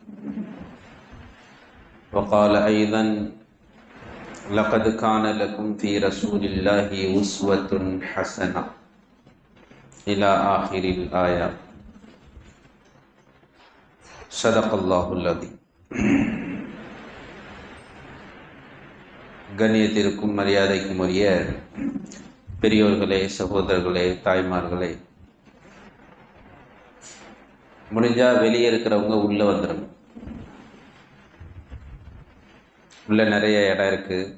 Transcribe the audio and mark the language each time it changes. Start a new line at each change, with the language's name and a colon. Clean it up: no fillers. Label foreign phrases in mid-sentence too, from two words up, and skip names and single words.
Arabic: وقال أيضا لقد كان لكم في رسول الله أسوة حسنة إلى آخر الآية صدق الله العظيم.
Tamil: கண்ணியத்திற்கும் மரியாதைக்கும் உரிய பெரியோர்களே, சகோதரர்களே, தாய்மார்களே, முடிஞ்சா வெளியே இருக்கிறவங்க உள்ள வந்துடும். உள்ள நிறைய இடம் இருக்கு.